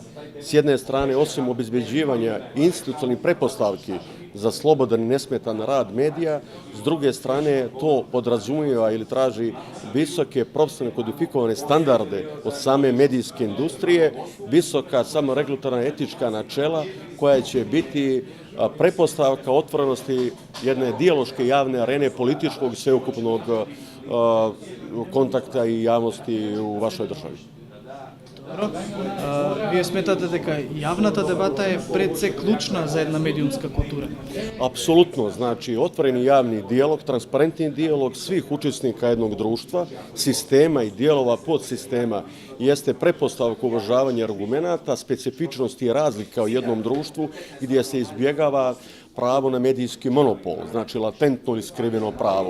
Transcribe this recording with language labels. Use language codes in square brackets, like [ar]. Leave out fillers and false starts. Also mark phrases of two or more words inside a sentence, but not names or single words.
[sr] S jedne strane, osim obezbeđivanja institucionalnih pretpostavki za slobodan i nesmetan rad medija, s druge strane to podrazumijeva ili traži visoke profesionalne kodifikovane standarde od same medijske industrije, visoka samoregulatorna etička načela koja će biti pretpostavka otvorenosti jedne dijaloške javne arene političkog sveukupnog kontakta i javnosti u vašoj državi. [mk] Добро. Вие сметате дека јавната дебата е пред се клучна за една медиумска култура? [sr] Apsolutno, znači otvoreni javni dijalog, transparentni dijalog svih učesnika jednog društva, sistema i dijelova podsistema jeste pretpostavka uvažavanja argumenata, specifičnosti i razlika u jednom društvu gdje se izbjegava pravo na medijski monopol, znači latentno ili skriveno pravo.